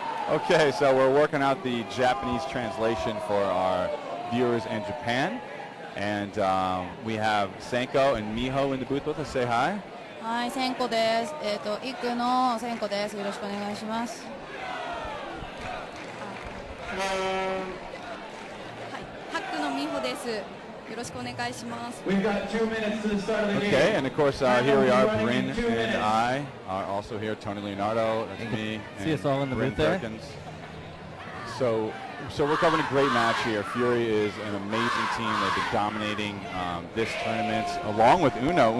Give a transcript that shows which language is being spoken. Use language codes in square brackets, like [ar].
[en] Okay, so we're working out the Japanese translation for our viewers in Japan. And we have Senko and Miho in the booth with us. Say hi. Hi, Senko です。 [ja] イクのSenko です。よろしくお願いします。はい、ハックのMiho です。よろしくお願いします。 [en] We've got 2 minutes to the start of the game. Okay, and of course here we are. Bryn and I are also here. Tony Leonardo, that's me. See us all in the booth there. So we're covering a great match here. Fury is an amazing team. They've been dominating this tournament, along with Uno.